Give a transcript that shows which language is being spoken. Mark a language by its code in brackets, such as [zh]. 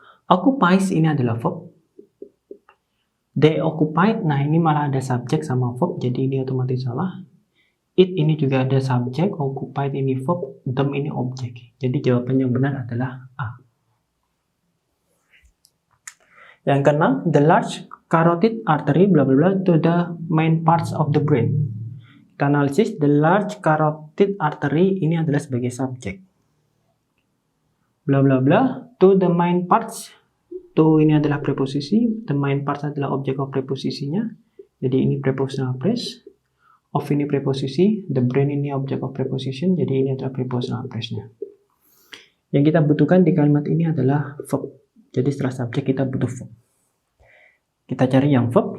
[id] Occupies ini adalah verb. [en] They occupied, [id] nah ini malah ada subjek sama verb, jadi ini otomatis salah. It ini juga ada subjek, occupied ini verb, them ini objek. Jadi jawaban yang benar adalah A. Yang keenam, [en] the large carotid artery bla bla bla to the main parts of the brain. [id] Kita analisis, [en] the large carotid artery [id] ini adalah sebagai subjek. [en] Bla bla bla to the main parts. [id] To ini adalah preposisi, the main parts adalah object of preposisinya. Jadi ini prepositional phrase. Of ini preposisi, the brain ini object of preposition, jadi ini adalah prepositional phrase-nya. Yang kita butuhkan di kalimat ini adalah verb. Jadi setelah subjek kita butuh verb. Kita cari yang verb.